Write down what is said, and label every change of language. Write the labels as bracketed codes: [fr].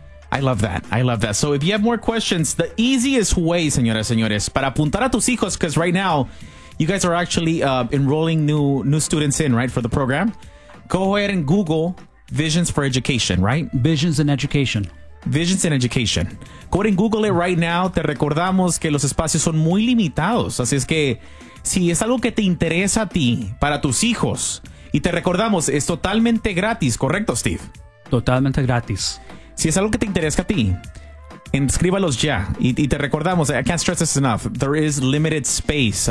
[en] I love that. I love that. So if you have more questions, the easiest way, [es] señoras, señores, para apuntar a tus hijos, [en] because right now you guys are actually enrolling new students in, right, for the program. Go ahead and Google Visions for Education, right? Visions in Education. Visions in Education. Go ahead and Google it right now. [es] Te recordamos que los espacios son muy limitados. Así es que si es algo que te interesa a ti, para tus hijos, y te recordamos, es totalmente gratis, ¿correcto, Steve? Totalmente gratis. Si es algo que te interesa a ti, inscríbalos ya. Y te recordamos, [en] I can't stress this enough, there is limited space.